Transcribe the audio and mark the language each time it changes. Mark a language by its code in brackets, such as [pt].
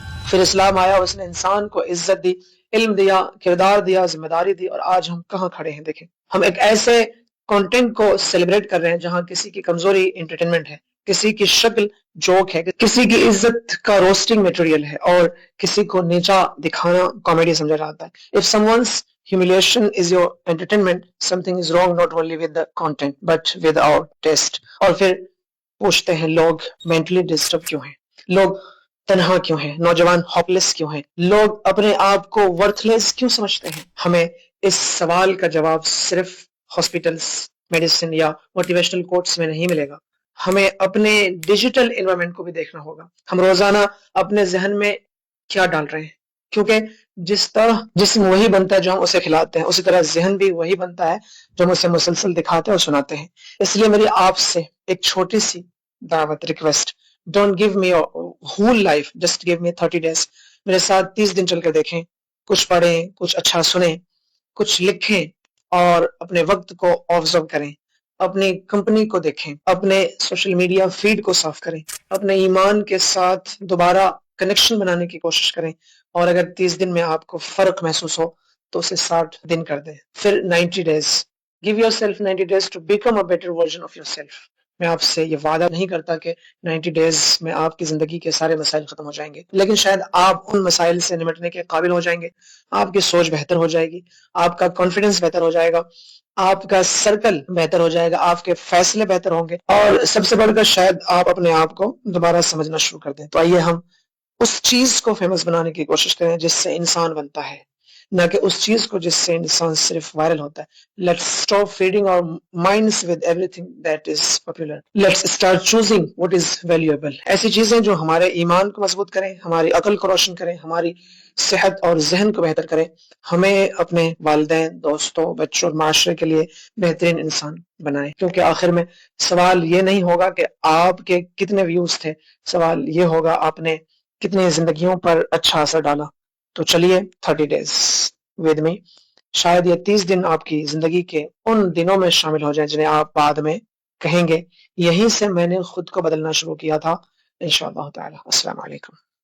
[ur] پھر اسلام آیا، اس نے انسان کو عزت دی، علم دیا، کردار دیا، ذمہ داری دی، اور آج ہم کہاں کھڑے ہیں دیکھیں. ہم ایک ایسے کنٹینٹ کو سیلیبریٹ کر رہے ہیں جہاں کسی کی کمزوری انٹرٹینمنٹ ہے، کسی کی شکل جوک ہے، کسی کی عزت کا روسٹنگ میٹیریل ہے، اور کسی کو نیچا دکھانا کامیڈی سمجھا جاتا ہے. [en] If someone's humiliation is your entertainment, something is wrong not only with the content but with our taste. [ur] اور پھر پوچھتے ہیں لوگ مینٹلی ڈسٹرب کیوں ہیں، لوگ تنہا کیوں ہیں، نوجوان ہوپلیس کیوں ہیں، لوگ اپنے آپ کو ورتھ لیس کیوں سمجھتے ہیں. ہمیں اس سوال کا جواب صرف ہاسپٹلز، میڈیسن یا موٹیویشنل کوٹس میں نہیں ملے گا. ہمیں اپنے ڈیجیٹل انوائرمنٹ کو بھی دیکھنا ہوگا. ہم روزانہ اپنے ذہن میں کیا ڈال رہے ہیں، کیونکہ جس طرح جسم وہی بنتا ہے جو ہم اسے کھلاتے ہیں، اسی طرح ذہن بھی وہی بنتا ہے جو ہم اسے مسلسل دکھاتے ہیں اور سناتے ہیں. اس لیے میری آپ سے ایک چھوٹی سی دعوت، request: [en] Don't give me whole life, just give me 30 days. [ur] میرے ساتھ 30 دن چل کر دیکھیں. کچھ پڑھیں، کچھ اچھا سنیں، کچھ لکھیں، اور اپنے وقت کو آبزرو کریں. اپنی کمپنی کو دیکھیں، اپنے سوشل میڈیا فیڈ کو صاف کریں، اپنے ایمان کے ساتھ دوبارہ کنیکشن بنانے کی کوشش کریں. اور اگر 30 دن میں آپ کو فرق محسوس ہو تو اسے 60 دن کر دیں، پھر [en] 90 days. Give yourself 90 days to become a better version of yourself. [ur] میں آپ سے یہ وعدہ نہیں کرتا کہ [en] 90 days [ur] میں آپ کی زندگی کے سارے مسائل ختم ہو جائیں گے، لیکن شاید آپ ان مسائل سے نمٹنے کے قابل ہو جائیں گے. آپ کی سوچ بہتر ہو جائے گی، آپ کا کانفیڈنس بہتر ہو جائے گا، آپ کا سرکل بہتر ہو جائے گا، آپ کے فیصلے بہتر ہوں گے، اور سب سے بڑھ کر شاید آپ اپنے آپ کو دوبارہ سمجھنا شروع کر دیں. تو آئیے ہم اس چیز کو فیمس بنانے کی کوشش کریں جس سے انسان بنتا ہے، نہ کہ اس چیز کو جس سے انسان صرف وائرل ہوتا ہے. [en] Let's stop feeding our minds with everything that is popular. Let's start choosing what is valuable. [ur] ایسی چیزیں جو ہمارے ایمان کو مضبوط کریں، ہماری عقل کو روشن کریں، ہماری صحت اور ذہن کو بہتر کریں، ہمیں اپنے والدین، دوستوں، بچوں اور معاشرے کے لیے بہترین انسان بنائیں. کیونکہ آخر میں سوال یہ نہیں ہوگا کہ آپ کے کتنے ویوز تھے، سوال یہ ہوگا آپ نے کتنی زندگیوں پر اچھا اثر ڈالا. تو چلیے [en] 30 days with me. [ur] شاید یہ 30 دن آپ کی زندگی کے ان دنوں میں شامل ہو جائیں جنہیں آپ بعد میں کہیں گے یہیں سے میں نے خود کو بدلنا شروع کیا تھا. انشاءاللہ تعالی. السلام علیکم.